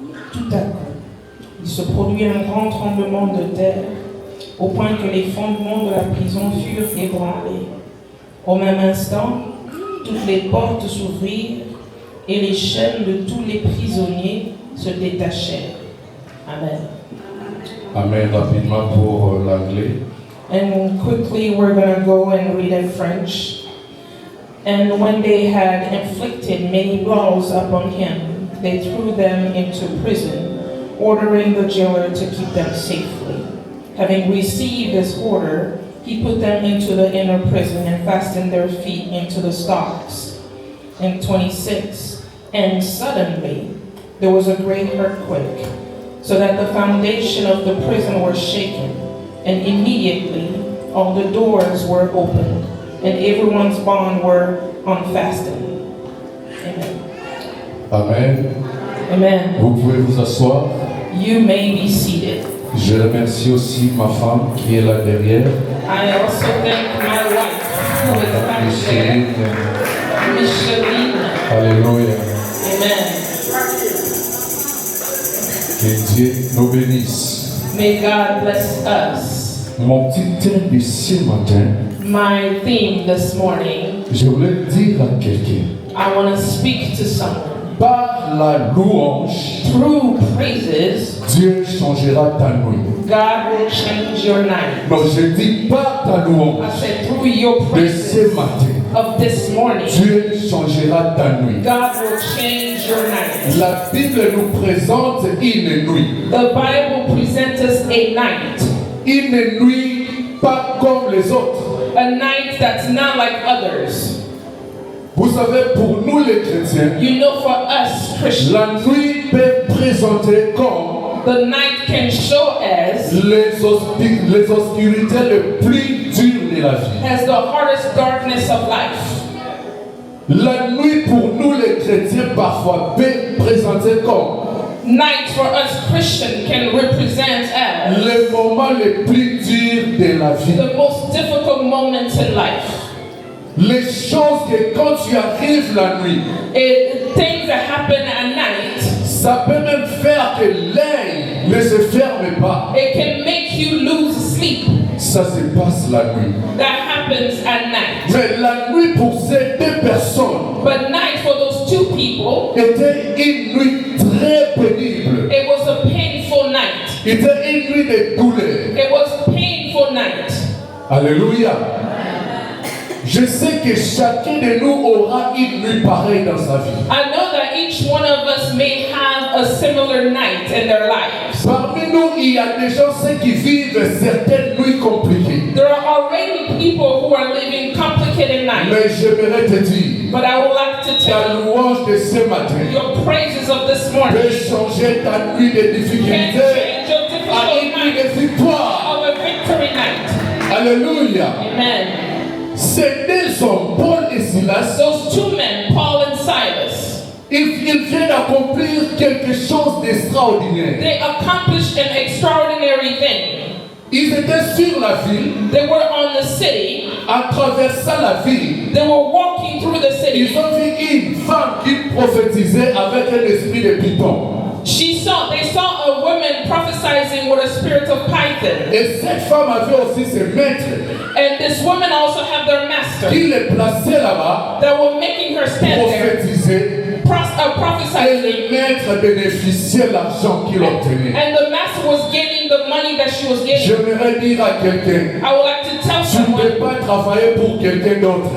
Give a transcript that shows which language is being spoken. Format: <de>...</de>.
<fr>Tout à coup, il se produit un grand tremblement de terre, au point que les fondements de la prison furent ébranlés. Au même instant, toutes les portes s'ouvrirent et les chaînes de tous les prisonniers se détachèrent. Amen. Amen. Rapidement pour l'anglais.</fr> <en>And quickly we're going to go and read in French. And when they had inflicted many blows upon him, they threw them into prison, ordering the jailer to keep them safely. Having received this order, he put them into the inner prison and fastened their feet into the stocks. And 26, and suddenly there was a great earthquake, so that the foundation of the prison was shaken, and immediately all the doors were opened, and everyone's bonds were unfastened. Amen. Amen. Amen.</en> <fr>Vous pouvez vous asseoir.</fr> <en>You may be seated.</en> <fr>Je remercie aussi ma femme qui est là derrière.</fr> <en>I also thank my wife, who is back there, Micheline. Micheline. Alléluia. Amen.</en> <fr>Que Dieu nous bénisse.</fr> <en>May God bless us.</en> <fr>Mon petit thème de ce matin,</fr> <en>My theme this morning,</en> <fr>je voulais dire à quelqu'un,</fr> <en>I want to speak to someone.</en> <fr>par la louange,</fr> <en>Through praises,</en> <fr>Dieu changera ta nuit.</fr> <en>God will change your night.</en> <fr>Non, je dis par ta</fr> <en>I</en> <fr>louange</fr> <en>said through your</en> <fr>de</fr> <en>praises</en> <fr>ce matin,</fr> <en>of this morning,</en> <fr>Dieu changera ta nuit.</fr> <en>God will change your night.</en> <fr>La Bible nous présente une nuit.</fr> <en>The Bible presents us a night.</en> <fr>Une nuit pas comme les autres.</fr> <en>A night that's not like others.</en> <fr>Vous savez, pour nous les chrétiens,</fr> <en>You know, for us Christians,</en> <fr>la nuit peut présenter comme</fr> <en>the night can show as</en> <fr>les obscurités les plus dures de la vie.</fr> <en>the hardest darkness of life.</en> <fr>La nuit pour nous les chrétiens parfois peut présenter comme</fr> <en>Night for us Christians can represent as</en> <fr>les moments les plus durs de la vie.</fr> <en>the most difficult moments in life.</en> <fr>Les choses que quand tu arrives la nuit,</fr> <en>Things that happen at night,</en> <fr>ça peut même faire que l'œil ne se ferme pas.</fr> <en>it can make you lose sleep.</en> <fr>Ça se passe la nuit.</fr> <en>That happens at night.</en> <fr>Mais la nuit pour ces deux personnes</fr> <en>But night for those two people,</en> <fr>était une nuit très pénible.</fr> <en>it was a painful night.</en> <fr>Était une nuit de douleur.</fr> <en>It was a painful night. Alléluia.</en> <fr>Je sais que chacun de nous aura une nuit pareille dans sa vie.</fr> <en>I know that each one of us may have a similar night in their lives.</en> <fr>Parmi nous, il y a des gens ceux qui vivent certaines nuits compliquées.</fr> <en>There are already people who are living complicated nights.</en> <fr>Mais j'aimerais te dire,</fr> <en>But I would like to</en> <fr>ta</fr> <en>tell you,</en> <fr>louange de ce matin</fr> <en>your praises of this</en> <fr>peut</fr> <en>morning</en> <fr>changer ta nuit de</fr> <en>can</en> <fr>difficulté</fr> <en>change your</en> <fr>à</fr> <en>difficult</en> <fr>une nuit</fr> <en>night</en> <fr>de victoire.</fr> <en>of a victory night. Alléluia. Amen.</en> <fr>Ces deux hommes, Paul et Silas,</fr> <en>Those two men, Paul and Silas,</en> <fr>ils viennent d'accomplir quelque chose d'extraordinaire.</fr> <en>they accomplished an extraordinary thing.</en> <fr>Ils étaient sur la ville,</fr> <en>They were on the city.</en> <fr>en traversant la ville.</fr> <en>They were walking through the city.</en> <fr>Ils ont vu une femme qui prophétisait avec un esprit de python.</fr> <en>They saw a woman prophesying with a spirit of Python.</en> <fr>Et cette femme avait aussi ses maîtres</fr> <en>And this woman also had their master</en> <fr>qui les plaçaient là-bas,</fr> <en>that were making her stand there,</en> <fr>prophétiser. Et</fr> <en>prophesying.</en> <fr>le maître bénéficiait l'argent qu'il obtenait.</fr> <en>And the master was getting the money that she was getting.</en> <fr>J'aimerais dire à quelqu'un,</fr> <en>I would like to tell</en> <fr>tu ne</fr> <en>someone,</en> <fr>peux pas travailler pour quelqu'un d'autre.</fr>